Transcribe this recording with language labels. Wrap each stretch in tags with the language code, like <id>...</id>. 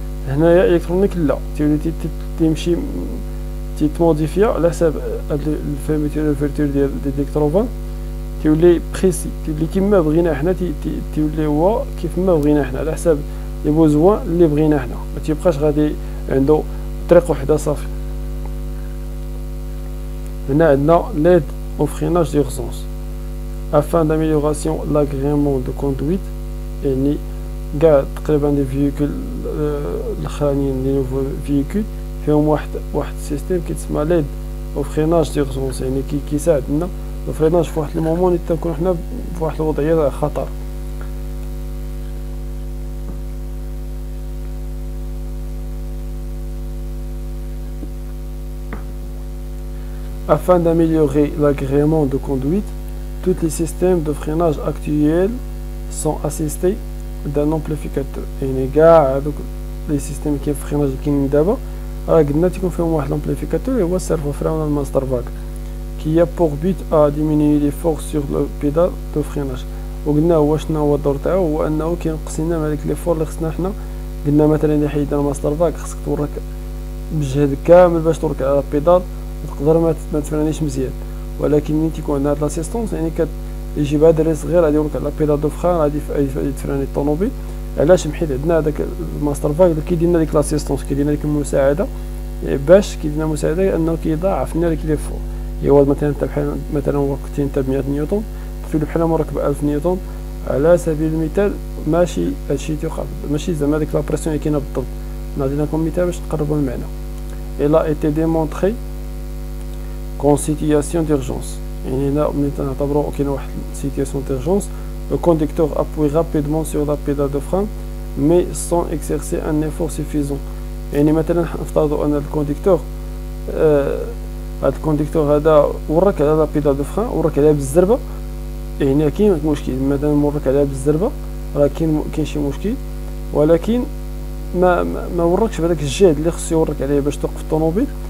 <ar>هنايا الكترونيك لا تيولي تيمشي تيتموديفيا على حساب هاد الفيرميتور الفيرتور ديال الالكتروفان تيولي بريسي تيولي كيما بغينا حنا تيولي هو كيف ما بغينا حنا على حساب لي بوزوان اللي بغينا حنا، ما تيبقاش غادي عنده طريق وحده صافي. هنا عندنا</ar> <fr>l'aide au freinage d'urgence afin d'amélioration l'agrément de conduite.</fr> <ar>يعني كاع تقريبا لي فييكول الاخرانيين لي نوفو فييكول فيهم واحد السيستيم كيتسمى</ar> <fr>l'aide au freinage d'urgence،</fr> <ar>يعني كيساعدنا الفريناج في واحد المومون اللي تنكون حنا في واحد الوضعيه تاع خطر.</ar> <fr>Afin d'améliorer l'agrément de conduite, tous les systèmes de freinage actuels sont assistés d'un amplificateur.</fr> <ar>يعني كاع هذوك لي سيستيم كاين في الفريناج كاينين دابا راه قلنا تيكون فيهم واحد الامبليفيكاتور هو السيرفو فرين ولا الماستر فاك</ar> <fr>qui a pour but à diminuer les forces sur le pédale de freinage.</fr> <ar>وقلنا هو شنو هو الدور تاعو، هو انه كينقص لنا من هذيك لي فور اللي خصنا حنا. قلنا مثلا الا حيدنا الماستر فاك خصك تورك بجهد كامل باش تورك على البيدال وتقدر ما تفرانيش مزيان، ولكن ملي تيكون عندنا هاد لاسيستونس يعني كيجيب هاد الريس غير غادي يقولك على بيدال دو فران غادي تفراني الطوموبيل. علاش؟ حيت عندنا هذاك الماستر فايل كيدير لنا ديك لاسيستونس، كيدير لنا ديك المساعده باش كيدير لنا مساعده انه كيضاعف لنا ديك لي فور. هو مثلا انت بحال مثلا وقتين انت ب 100 نيوتن تفيلو بحال مركب 1000 نيوتن على سبيل المثال، ماشي هادشي تيوقع ماشي زعما ديك لا بريسيون اللي كاينه بالضبط. نعطي لكم مثال باش تقربوا المعنى.</ar> <fr>Il a été démontré qu'en situation d'urgence</fr> <ar>يعني هنا ملي تنعتبروا كاينه واحد</ar> <fr>situation d'urgence le conducteur appuie rapidement sur la pédale de frein mais sans exercer un effort suffisant.</fr> <ar>يعني مثلا نفترضوا ان الكونديكتور هاد الكونديكتور هذا ورك على لا بيدال دو فران، ورك عليها بالزربه، يعني كاين مشكل مثلا ورك عليها بالزربه راه كاين شي مشكل، ولكن ما وركش بهذاك الجهد اللي خصو يورك عليه باش توقف الطوموبيل.</ar>